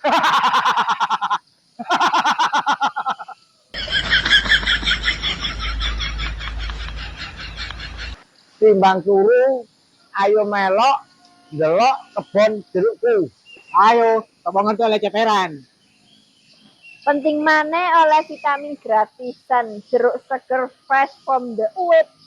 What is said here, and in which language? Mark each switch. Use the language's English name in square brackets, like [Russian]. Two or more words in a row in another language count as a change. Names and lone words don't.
[Javanese] Timbang turu, ayo melok, ndelok kebon jerukku. Ayo, topongan oleh ceperan. Penting maneh oleh vitamin gratisan, jeruk seger [English] fresh from the [Javanese] uwit.